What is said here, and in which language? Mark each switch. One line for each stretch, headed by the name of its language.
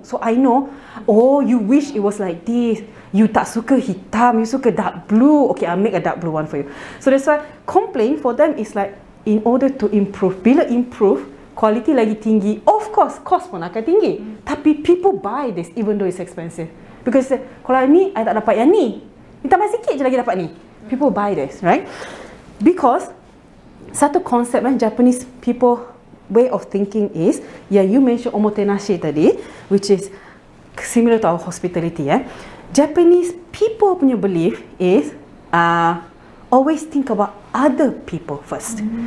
English: So I know, you wish it was like this. You
Malay: tak suka hitam,
English: you suka dark blue. Okay, I'll make a dark blue one for you. So that's why complaint for them is like, in order to improve.
Malay: Bila improve, quality lagi tinggi,
English: of course,
Malay: cost pun akan tinggi.
English: Tapi people buy this even though it's expensive.
Malay: Because kalau ni, I tak dapat yang ni. Ni tambah sikit je lagi dapat ni.
English: People buy this, right? Because
Malay: satu konsep
English: Japanese people way of thinking is, you mentioned omotenashi tadi, which is similar to our hospitality. Japanese people punya belief is, always think about other people first.